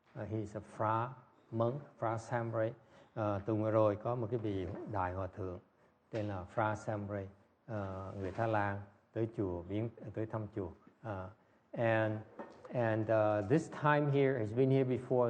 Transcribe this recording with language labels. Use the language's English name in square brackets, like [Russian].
[English] He's a Phra monk, Phra Samray. [Vietnamese] Tuần vừa rồi có một cái vị đại hòa thượng tên là Phra Samray, người Thái Lan tới thăm chùa. [English] And this time here, he's been here before.